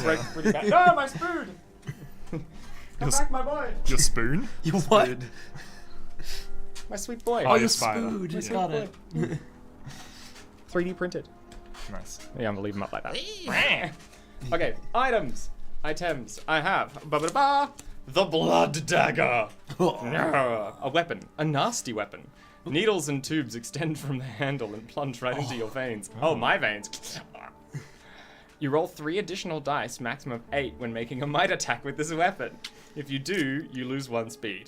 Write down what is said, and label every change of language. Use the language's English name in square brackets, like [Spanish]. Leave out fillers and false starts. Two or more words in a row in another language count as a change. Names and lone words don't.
[English] still break pretty bad. No, my spoon! Come back, my boy! Your spoon. You what? My sweet boy. Oh, your your spider. spoon. Just Yeah. got it. 3D printed. Nice. Yeah, I'm gonna leave them up like that. Okay, items. Items. I have ba-ba-da-ba, the blood dagger. A weapon. A nasty weapon. Needles and tubes extend from the handle and plunge right into your veins. Oh, my veins. You roll 3 additional dice, maximum of 8, when making a might attack with this weapon. If you do, you lose 1 speed.